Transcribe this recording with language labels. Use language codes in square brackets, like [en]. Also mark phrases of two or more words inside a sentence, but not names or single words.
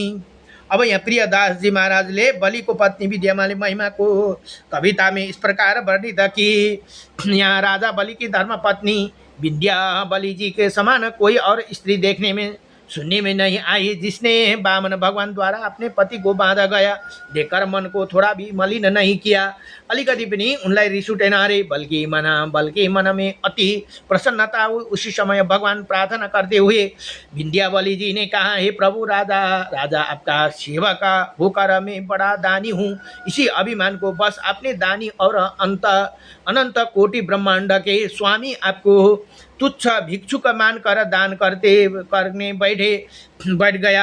[ne] अब यहाँ प्रियदास जी महाराजले [hi] बलि को पत्नी विद्यामाली महिमा को कविता में इस प्रकार वर्णित कि यहाँ राजा बलि की धर्म पत्नी विंध्या बलि जी के समान कोई और स्त्री देखने में सुनने में नहीं आई, जिसने वामन भगवान द्वारा अपने पति को बांधा गया देखकर मन को थोड़ा भी मलिन नहीं किया। [ne] अलिकति पनि उनलाई रिस उठेन अरे, [hi] बल्कि मन में अति प्रसन्नता हुई। उसी समय भगवान प्रार्थना करते हुए विंध्या बलि जी ने कहा, हे प्रभु राजा आपका सेवक होकर मैं बड़ा दानी हूँ। इसी अभिमान को बस अपने दानी और अनंत कोटि ब्रह्मांड के स्वामी आपको तुच्छ भिक्षुक मानकर दान करने बैठ गया।